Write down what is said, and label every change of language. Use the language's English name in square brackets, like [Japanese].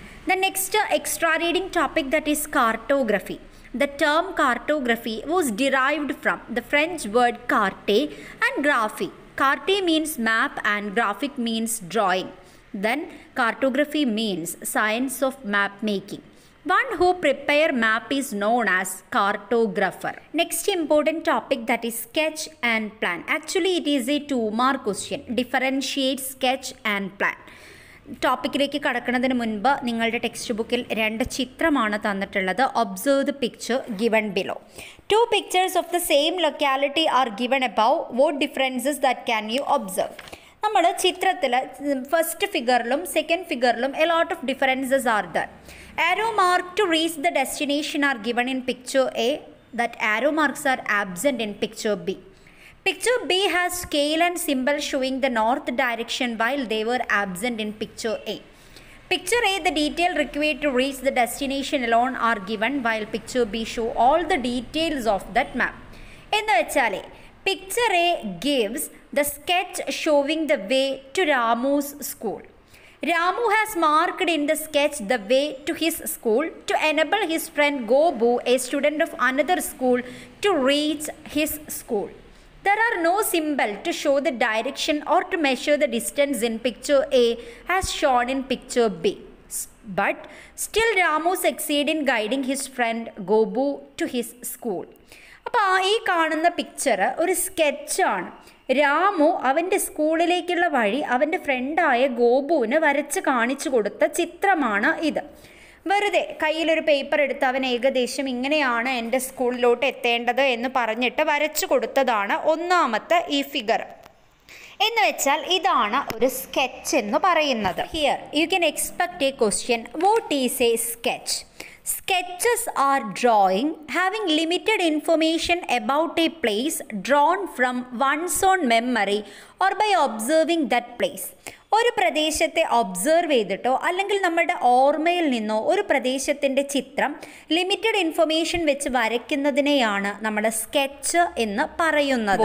[English] The next extra reading topic, that is cartography. The term cartography was derived from the French word carte and graphie. Carte means map and graphic means drawing. Then cartography means science of map making. One who prepare map is known as cartographer. Next important topic, that is sketch and plan. Actually it is a 2-mark question. Differentiate sketch and plan. [Malayalam] ടോപ്പിക്കിലേക്ക് കടക്കുന്നതിന് മുൻപ് നിങ്ങളുടെ text ബുക്കിൽ 2 ചിത്രമാണ് തന്നിട്ടുള്ളത്. [English] Observe the picture given below. 2 pictures of the same locality are given above. What differences that can you observe? [Malayalam] നമ്മൾ ചിത്രത്തിൽ first ഫിഗറിലും second ഫിഗറിലും [English] A lot of differences are there. Arrow mark to reach the destination are given in picture A. That arrow marks are absent in picture B. Picture B has scale and symbol showing the north direction while they were absent in picture A. Picture A, the detail required to reach the destination alone are given, while picture B show all the details of that map. [Malayalam] എന്ന് വെച്ചാൽ [English] picture A gives the sketch showing the way to Ramu's school. Ramu has marked in the sketch the way to his school to enable his friend Gobu, a student of another school, to reach his school. There are no symbol to show the direction or to measure the distance in picture A as shown in picture B. But still Ramu succeeded in guiding his friend Gobu to his school. [Malayalam] അപ്പോൾ ഈ കാണുന്ന picture ഒരു സ്കെച്ചാണ്. രാമു അവൻ്റെ സ്കൂളിലേക്കുള്ള വഴി അവൻ്റെ ഫ്രണ്ടായ ഗോപുവിന് വരച്ച് കാണിച്ചു കൊടുത്ത ചിത്രമാണ് ഇത്. വെറുതെ കയ്യിലൊരു പേപ്പർ എടുത്ത് അവൻ ഏകദേശം ഇങ്ങനെയാണ് എൻ്റെ സ്കൂളിലോട്ട് എത്തേണ്ടത് എന്ന് പറഞ്ഞിട്ട് വരച്ചു കൊടുത്തതാണ് ഒന്നാമത്തെ ഈ ഫിഗർ. എന്ന് വെച്ചാൽ ഇതാണ് ഒരു സ്കെച്ച് എന്ന് പറയുന്നത്. [English] Here you can expect a question, what is a sketch? Sketches are drawing having limited information about a place drawn from one's own memory or by observing that place. [Malayalam] ഒരു പ്രദേശത്തെ observe ചെയ്തിട്ടോ അല്ലെങ്കിൽ നമ്മുടെ ഓർമ്മയിൽ നിന്നോ ഒരു പ്രദേശത്തിൻ്റെ ചിത്രം ലിമിറ്റഡ് ഇൻഫർമേഷൻ വെച്ച് വരയ്ക്കുന്നതിനെയാണ് നമ്മൾ സ്കെച്ച് എന്ന് പറയുന്നത്.